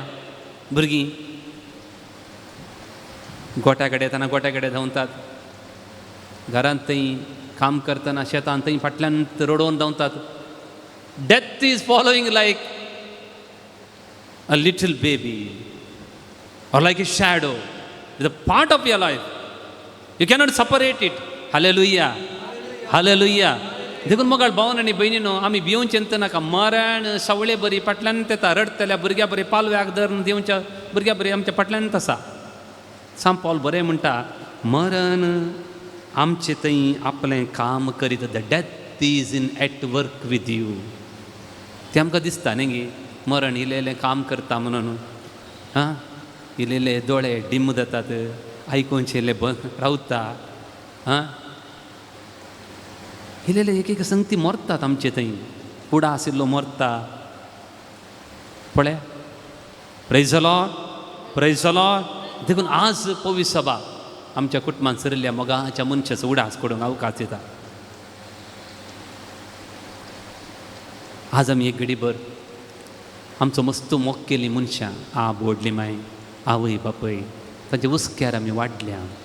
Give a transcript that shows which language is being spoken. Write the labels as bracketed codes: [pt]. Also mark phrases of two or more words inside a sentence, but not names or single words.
[kok] भुरगीं गोट्या कडेन येताना गोट्या कडेन धांवतात. घरांत थंय काम करतना शेतान थंय फाटल्यान रडोवन धांवतात. [en] death is following like a little baby or like a shadow. It's a part of your life. You cannot separate it. Hallelujah. Hallelujah. [kok] देखून मगाळ भावन आनी भयणीनो, आमी भिवूंक चिंता नाका. मरण सवळे बरी फाटल्यान येता. रडतल्या भुरग्या बरी पालव्याक धरून दिवच्या भुरग्या बरी आमच्या फाटल्यान आसा. सांग पावल बरें म्हणटा, मरण आमचे थंय आपलें काम करीत. [en] the death is in at work with you. [kok] तें आमकां दिसता न्ही गे, मरण इल्लें काम करता म्हणून. हां, इल्लेले दोळे डिम जातात, आयकूनशे इल्ले रावता. हां, इल्लेले एक संगती मरतात आमचे थंय. कुडा आशिल्लो मरता पळय. [en] praise the Lord, praise the Lord. [kok] देखून आज पवित्र सभा आमच्या कुटुंबांत सरिल्ल्या मोगाच्या मनशाचो उडास करूंक अवकाश दिता. आज आमी एक घडीभर आमचो मस्त मोग केली मनशां, आप व्हडली माय, आवय बापय, तांच्या उस्क्यार आमी वाडल्या.